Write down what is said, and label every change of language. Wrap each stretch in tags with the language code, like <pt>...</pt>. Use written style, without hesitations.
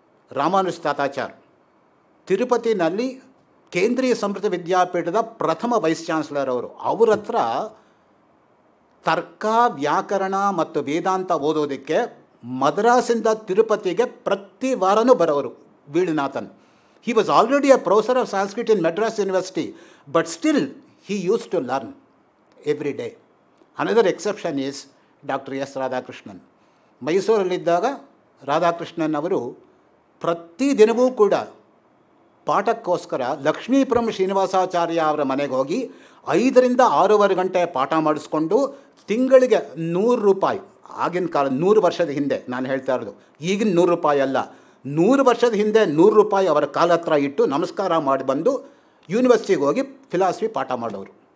<kn>ರಾಮಾನುಜ ತಾತಾಚಾರ್ ತಿರುಪತಿನಲ್ಲಿ ಕೇಂದ್ರೀಯ ಸಂಸ್ಕೃತ ವಿದ್ಯಾಪೀಠದ ಪ್ರಥಮ vice chancellor ಅವರು. ಅವ್ರ ಹತ್ರ ತರ್ಕ, ವ್ಯಾಕರಣ ಮತ್ತು ವೇದಾಂತ ಓದೋದಕ್ಕೆ ಮದ್ರಾಸಿಂದ ತಿರುಪತಿಗೆ ಪ್ರತಿ ವಾರನೂ ಬರೋರು ವೀಳುನಾಥನ್.</kn> <en>He was already a professor of Sanskrit in Madras University, but still he used to learn every day. Another exception is Dr. S. Radhakrishnan.</en> <kn>ಮೈಸೂರಲ್ಲಿದ್ದಾಗ Radhakrishnan ಅವರು ಪ್ರತಿದಿನವೂ ಕೂಡ ಪಾಠಕ್ಕೋಸ್ಕರ ಲಕ್ಷ್ಮೀಪುರಂ ಶ್ರೀನಿವಾಸಾಚಾರ್ಯ ಅವರ ಮನೆಗೆ ಹೋಗಿ 5 ರಿಂದ 6 ಗಂಟೆ ಪಾಠ ಮಾಡಿಸ್ಕೊಂಡು ತಿಂಗಳಿಗೆ ₹100, ಆಗಿನ ಕಾಲ 100 ವರ್ಷದ ಹಿಂದೆ ನಾನು ಹೇಳ್ತಾ ಇರೋದು, ಈಗಿನ ₹100 ಅಲ್ಲ, 100 ವರ್ಷದ ಹಿಂದೆ ₹100 ಅವರ ಕಾಲ ಹತ್ರ ಇಟ್ಟು ನಮಸ್ಕಾರ ಮಾಡಿ ಬಂದು ಯೂನಿವರ್ಸಿಟಿಗೆ ಹೋಗಿ ಫಿಲಾಸಫಿ ಪಾಠ ಮಾಡೋರು.</kn>